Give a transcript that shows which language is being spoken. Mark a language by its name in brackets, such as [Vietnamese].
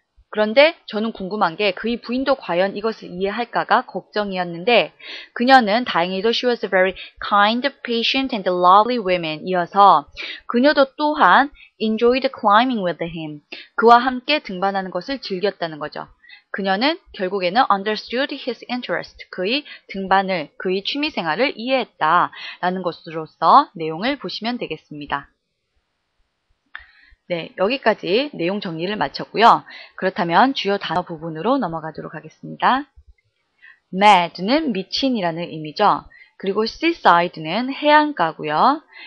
[Korean] 그런데 저는 궁금한 게 그의 부인도 과연 이것을 이해할까가 걱정이었는데 그녀는 다행히도 [English] she was a very kind, patient and lovely woman [Korean] 이어서 그녀도 또한 [English] enjoyed climbing with him. [Korean] 그와 함께 등반하는 것을 즐겼다는 거죠. 그녀는 결국에는 [English] understood his interest. [Korean] 그의 등반을, 그의 취미생활을 이해했다라는 것으로서 내용을 보시면 되겠습니다. 네, 여기까지 내용 정리를 마쳤고요. 그렇다면 주요 단어 부분으로 넘어가도록 하겠습니다. mad는 미친이라는 의미죠. 그리고 seaside는 해안가고요.